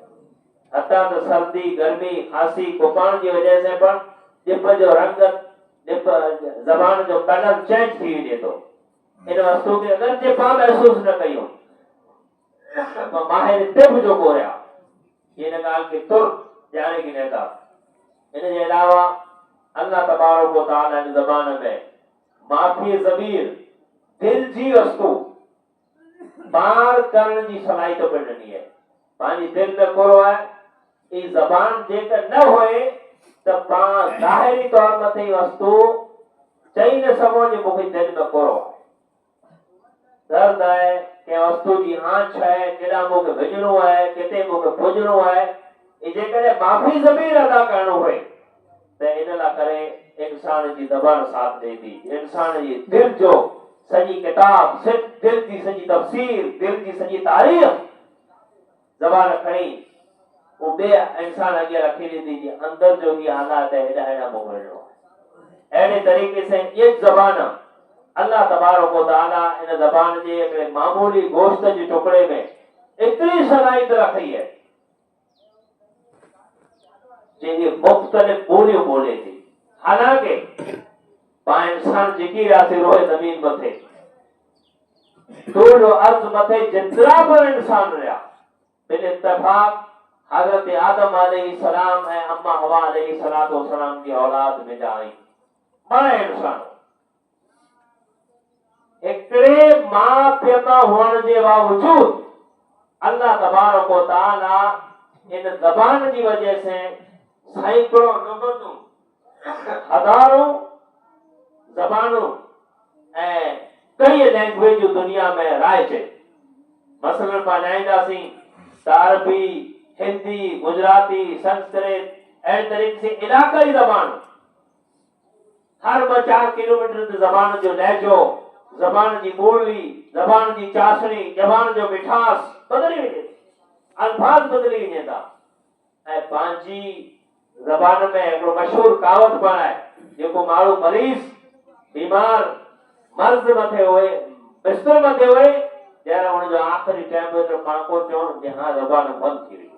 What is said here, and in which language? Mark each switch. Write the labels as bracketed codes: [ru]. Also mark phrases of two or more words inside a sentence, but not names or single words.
[sd] हत्ता तो सर्दी, गर्मी, खांसी, बुखार की वजह से पर टिप जो रंग, ज़बान जो कलर चेंज थी वञे थो। इन वस्तु के अगर जे पाण महसूस न कयूं माहिर टिप जो कोरिया इन ॻाल्हि खे तुरत ॼाणे गिने था। इन जे अलावा [ar] الله تبارك وتعالى [sd] जी ज़बान में माफ़ी ज़मीर दिल जी वस्तु पार करण जी सलाहियत पिणु ॾिनी है। पंहिंजी दिल में कोरो है, ई ज़बान जेकर न होए त पाण ज़ाहिरी तौर मथे वस्तु चई न सघो जे मूंखे दिल में कोरो है, दर्द है, कंहिं वस्तु जी आंच है, केॾां मूंखे विझणो है, किथे मूंखे पुॼणो है, जेकॾहिं माफ़ी ज़मीर अदा करणो हुए त इन लाइ करे इंसान जी ज़बान साथ ॾे थी। इंसान जी दिल जो सॼी किताब, दिल जी सॼी तफ़सीर, दिल जी सॼी तारीख़ ज़बान खणी वो बे इंसान अॻियां रखी ॾींदी जे अंदर जो ही हालात है, हेॾा मोकिलणो है। अहिड़े तरीक़े से ये ज़बान [ar] الله تبارك وتعالى [sd] इन ज़बान जे हिकिड़े मामूली गोश्त जे टुकड़े में एतिरी सलाहियत रखी है जंहिंजी मुख़्तलिफ़ ॿोलियूं ॿोले थी। हालांकि पाण इंसान जेकी रहियासीं रोए ज़मीन मथे, तूल अर्ज़ मथे जेतिरा पर इंसान रहिया बिल इत्तेफ़ाक़ हज़रत आदम अलैहिस्सलाम अम्मा हवा अलैहिस्सलाम की औलाद में जाई मां इंसान एकड़े मां पिता हुअण जे बावजूद [ar] الله تبارك وتعالى [sd] इन ज़बान जी वजह से सैकड़ों लुगतूं हज़ारों ज़बानूं ऐं कई लैंग्वेज दुनिया में राइजे। मसलन पाणाईंदासीं त अरबी, हिंदी, गुजराती, संस्कृत ऐं तरीक़े से इलाक़ाई ज़बान हर 2-4 किलोमीटर ते ज़बान जो लहजो, ज़बान जी ॿोली, ज़बान जी चाशनी, ज़बान जो मिठास बदली वञे, अल्फाज बदली वञे था। ऐं पंहिंजी ज़बान में हिकिड़ो मशहूर कहावत पण आहे, जेको माण्हू मरीज़ बीमार मर्ज़ मथे हुए बिस्तर मथे हुए ત્યારે हुनजो आख़िरी टाइम ते पाको चवण कि हाँ ज़बान बंद थी वई।